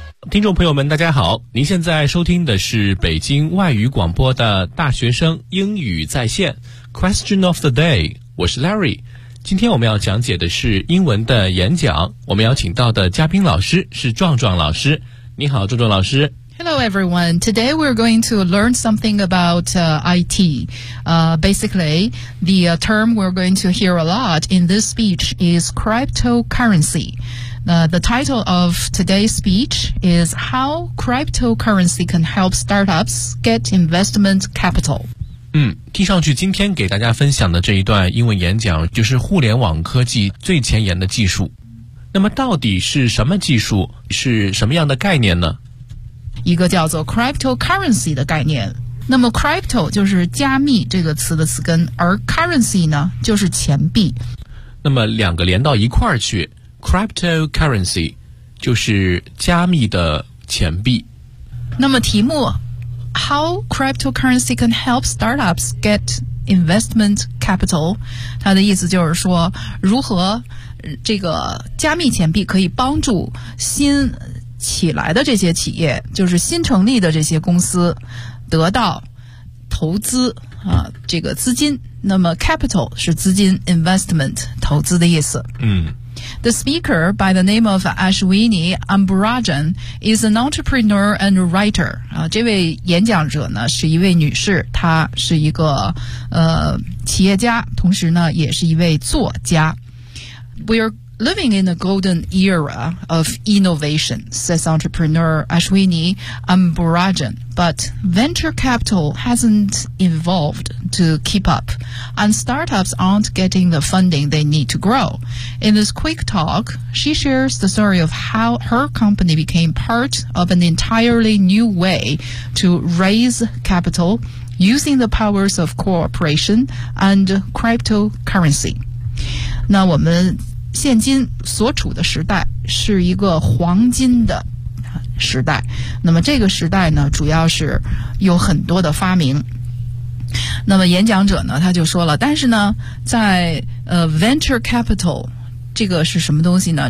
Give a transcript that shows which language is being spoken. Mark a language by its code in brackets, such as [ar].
[zh] 听众朋友们大家好，您现在收听的是北京外语广播的大学生英语在线 [en] Question of the day， [zh] 我是 Larry。今天我们要讲解的是英文的演讲，我们邀请到的嘉宾老师是壮壮老师。你好壮壮老师。 [en] Hello everyone, today we're going to learn something about IT. Basically, the term we're going to hear a lot in this speech is cryptocurrency. The title of today's speech is How Cryptocurrency Can Help Startups Get Investment Capital. [zh] 听上去今天给大家分享的这一段英文演讲就是互联网科技最前沿的技术。那么到底是什么技术？是什么样的概念呢？一个叫做 cryptocurrency 的概念。那么 crypto 就是加密这个词的词根，而 currency 呢就是钱币。那么两个连到一块儿去，Cryptocurrency 就是加密的钱币。那么题目 [en] How cryptocurrency can help startups get investment capital， [zh] 它的意思就是说如何这个加密钱币可以帮助新起来的这些企业，就是新成立的这些公司得到投资啊，这个资金。那么 capital 是资金， investment 投资的意思。 [en] The speaker by the name of Ashwini Ambarajan is an entrepreneur and writer. [zh] 这位演讲者呢是一位女士，她是一个企业家，同时呢也是一位作家。 [en] We are living in a golden era of innovation, says entrepreneur Ashwini Ambarajan. But venture capital hasn't evolved to keep up, and startups aren't getting the funding they need to grow. In this quick talk, she shares the story of how her company became part of an entirely new way to raise capital using the powers of cooperation and cryptocurrency. [zh] 那我们现今所处的时代是一个黄金的时代，那么这个时代呢主要是有很多的发明。那么演讲者呢他就说了，但是呢在venture capital 这个是什么东西呢？